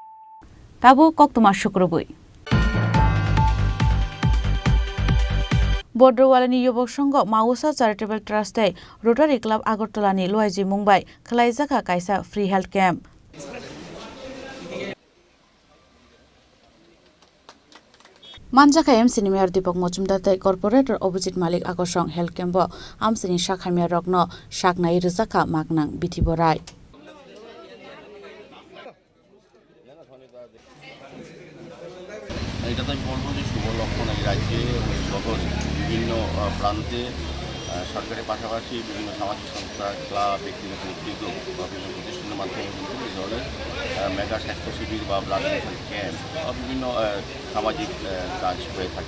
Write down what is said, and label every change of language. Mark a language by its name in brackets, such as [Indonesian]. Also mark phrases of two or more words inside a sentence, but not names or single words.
[Kok Borok] ताबु कक्तमा शुक्रबुई बड्रवालानि युवक संघ माउसा चैरिटेबल ट्रास्टै रोटारि क्लाब आगरतलानि लुवाइजि मुंबाइ खालाइजाखा काइसा फ्री हेल्थ कैम्प मानजाखा एमसिनि मेयर दीपक मजुमदार कर्पोरेटर अभिजित मालिक आकर्षण हेल्थ कैम्प आमसिनि शाखामिया रग्न शाकनाय रोजाखा मागनां बिथि बराय [Bangla] এটা তো আমি বলবো যে শুভ লক্ষণ এই রাজ্যে শহরে বিভিন্ন প্রান্তে সরকারের পাশাপাশি বিভিন্ন সামাজিক সংস্থা ক্লাব ব্যক্তিগত উদ্যোগ বা বিভিন্ন প্রতিষ্ঠানের মাধ্যমে কিন্তু এই ধরনের মেগা স্বাস্থ্য শিবির বা ব্লাড ডোনেশন ক্যাম্প বা বিভিন্ন সামাজিক কাজ হয়ে থাকে।